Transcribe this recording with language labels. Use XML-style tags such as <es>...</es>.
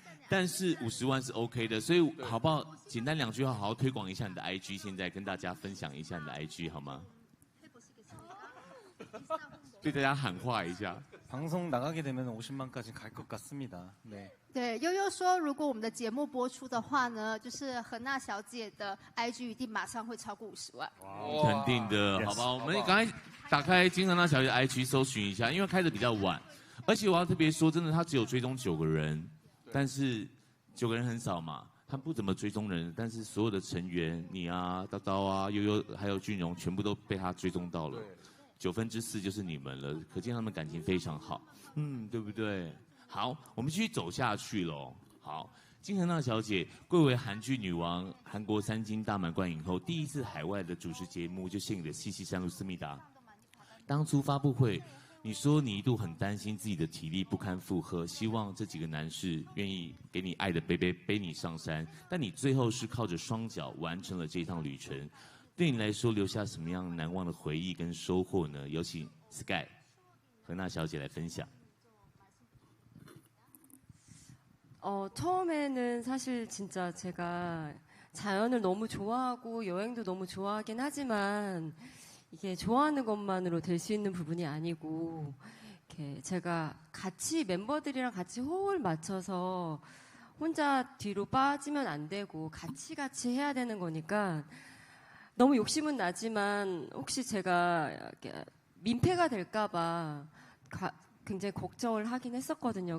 <zh>但是50万是 OK 的，所以好不好？简单2句话，好好推广一下你的 IG， 现在跟大家分享一下你的 IG 好吗？对大家喊话一下。</zh> <ko>방송 나가게 되면 50만까지 갈 것 같습니다. 네.</ko> <zh>对，悠悠说，如果我们的节目播出的话呢，就是荷娜小姐的 IG 一定马上会超过50万。肯定的，好吧？我们赶快打开金荷娜小姐的 IG 搜寻一下，因为开的比较晚，而且我要特别说，真的，她只有追踪9个人，但是9个人很少嘛，她不怎么追踪人，但是所有的成员，你啊、叨叨啊、悠悠还有俊荣，全部都被她追踪到了。 4/9就是你们了，可见他们感情非常好，对不对？好，我们继续走下去喽。好，金荷娜小姐贵为韩剧女王、韩国3金大满贯影后，第一次海外的主持节目就献给了西西山路思密达。当初发布会，你说你一度很担心自己的体力不堪负荷，希望这几个男士愿意给你爱的背你上山，但你最后是靠着双脚完成了这一趟旅程。对你来说，留下什么样难忘的回忆跟收获呢？有请 Sky 荷娜小姐来分享。</zh> <ko>처음에는 사실 진짜 제가 자연을 너무 좋아하고 여행도 너무 좋아하긴 하지만 이게 좋아하는 것만으로 될 수 있는 부분이 아니고 이렇게 제가 같이 멤버들이랑 같이 호흡을 맞춰서 혼자 뒤로 빠지면 안 되고 같이 해야 되는 거니까 너무 욕심은 나지만 혹시 제가 민폐가 될까봐 굉장히 걱정을 하긴 했었거든요.</ko>